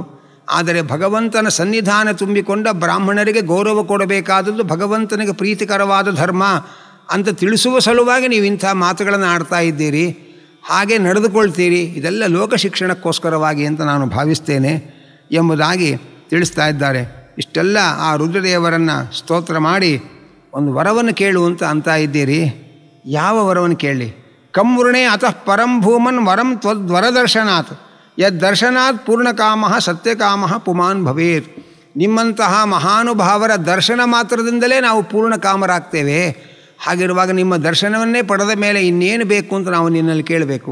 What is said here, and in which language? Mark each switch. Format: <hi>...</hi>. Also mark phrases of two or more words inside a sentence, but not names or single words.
<kn>ಆದರೆ ಭಗವಂತನ ಸನ್ನಿಧಾನ ತುಂಬಿಕೊಂಡ ಬ್ರಾಹ್ಮಣರಿಗೆ ಗೌರವ ಕೊಡಬೇಕಾದದ್ದು ಭಗವಂತನಿಗೆ ಪ್ರೀತಿಕರವಾದ ಧರ್ಮ ಅಂತ ತಿಳಿಸುವ ಸಲುವಾಗಿ ನೀವು ಇಂಥ ಮಾತುಗಳನ್ನು ಆಡ್ತಾ ಇದ್ದೀರಿ, ಹಾಗೆ ನಡೆದುಕೊಳ್ತೀರಿ. ಇದೆಲ್ಲ ಲೋಕ ಶಿಕ್ಷಣಕ್ಕೋಸ್ಕರವಾಗಿ ಅಂತ ನಾನು ಭಾವಿಸ್ತೇನೆ ಎಂಬುದಾಗಿ ತಿಳಿಸ್ತಾ ಇದ್ದಾರೆ. ಇಷ್ಟೆಲ್ಲ ಆ ರುದ್ರದೇವರನ್ನು ಸ್ತೋತ್ರ ಮಾಡಿ ಒಂದು ವರವನ್ನು ಕೇಳು ಅಂತ ಇದ್ದೀರಿ. ಯಾವ ವರವನ್ನು ಕೇಳಿ?</kn> <sa>ಕಂ ವೃಣೇ ಅತಃ ಪರಂ ಭೂಮನ್ ವರಂ ತ್ವದ್ವರದರ್ಶನಾತ್ ಯದ್ದರ್ಶನಾತ್ ಪೂರ್ಣಕಾಮ ಸತ್ಯಕಾಮ ಪುಮಾನ್ ಭವೇತ್.</sa> <kn>ನಿಮ್ಮಂತಹ ಮಹಾನುಭಾವರ ದರ್ಶನ ಮಾತ್ರದಿಂದಲೇ ನಾವು ಪೂರ್ಣಕಾಮರಾಗ್ತೇವೆ. ಹಾಗಿರುವಾಗ ನಿಮ್ಮ ದರ್ಶನವನ್ನೇ ಪಡೆದ ಮೇಲೆ ಇನ್ನೇನು ಬೇಕು ಅಂತ ನಾವು ನಿನ್ನಲ್ಲಿ ಕೇಳಬೇಕು.</kn>